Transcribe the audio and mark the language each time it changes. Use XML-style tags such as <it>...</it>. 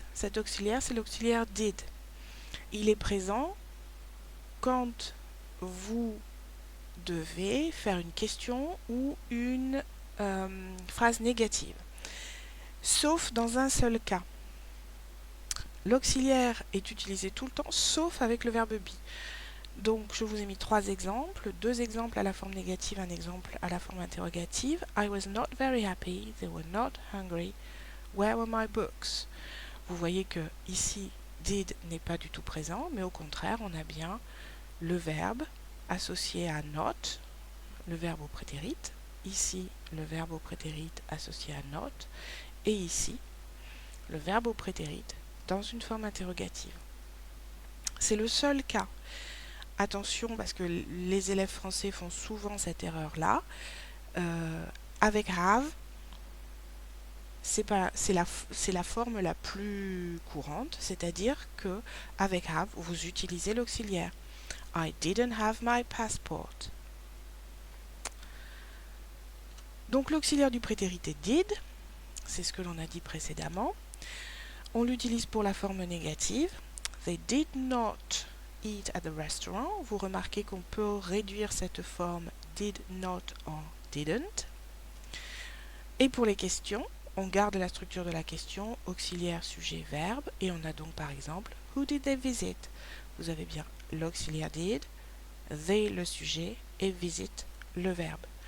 <fr>Cet auxiliaire, c'est l'auxiliaire did. Il est présent quand vous devez faire une question ou une phrase négative. Sauf dans un seul cas. L'auxiliaire est utilisé tout le temps, sauf avec le verbe be. Donc, je vous ai mis 3 exemples, 2 exemples à la forme négative, un exemple à la forme interrogative.</fr> <en>I was not very happy, they were not hungry, where were my books?</en> <fr>Vous voyez que ici, did n'est pas du tout présent, mais au contraire, on a bien le verbe associé à not, le verbe au prétérit, ici, le verbe au prétérit associé à not, et ici, le verbe au prétérit dans une forme interrogative. C'est le seul cas. Attention, parce que les élèves français font souvent cette erreur-là. Avec have, c'est la forme la plus courante, c'est-à-dire que avec have, vous utilisez l'auxiliaire.</fr> <en>I didn't have my passport.</en> <fr>Donc l'auxiliaire du prétérit est did, c'est ce que l'on a dit précédemment. On l'utilise pour la forme négative.</fr> <en>They did not eat at the restaurant.</en> <fr>Vous remarquez qu'on peut réduire cette forme did not en didn't. Et pour les questions, on garde la structure de la question, auxiliaire, sujet, verbe, et on a donc par exemple</fr> <en>who did they visit?</en> <fr>Vous avez bien l'auxiliaire did, they le sujet et visit le verbe.</fr>